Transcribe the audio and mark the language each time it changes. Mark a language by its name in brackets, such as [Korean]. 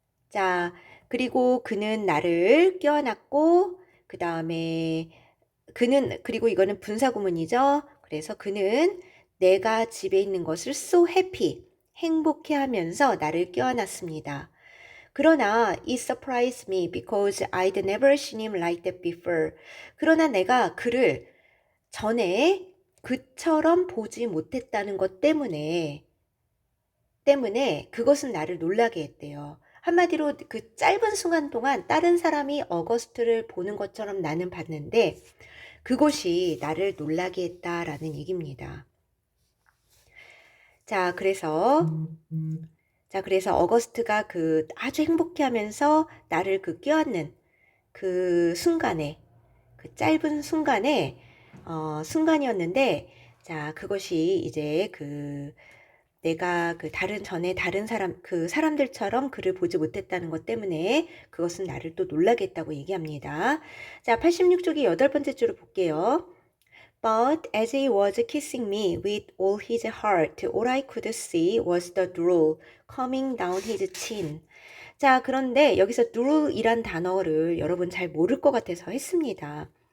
[Korean] 자, 그리고 그는 나를 껴안았고, 그 다음에 그리고 이거는 분사구문이죠. 그래서 그는 내가 집에 있는 것을 [English] so happy, [Korean] 행복해 하면서 나를 껴안았습니다. [English] 그러나 it surprised me because I'd never seen him like that before. [Korean] 그러나 내가 그를 전에 그처럼 보지 못했다는 것 때문에 그것은 나를 놀라게 했대요. 한마디로 그 짧은 순간 동안 다른 사람이 어거스트를 보는 것처럼 나는 봤는데 그것이 나를 놀라게 했다라는 얘기입니다. 자, 그래서 어거스트가 그 아주 행복해하면서 나를 그 껴안는 그 순간에 그 짧은 순간에 순간이었는데 자, 그것이 이제 내가 다른 사람들처럼 그를 보지 못했다는 것 때문에 그것은 나를 또 놀라게 했다고 얘기합니다. 자, 86쪽의 8번째 줄을 볼게요. [English] But as he was kissing me with all his heart, all I could see was the drool coming down his chin. [Korean] 자, 그런데 여기서 drool이란 단어를 여러분 잘 모를 것 같아서 했습니다.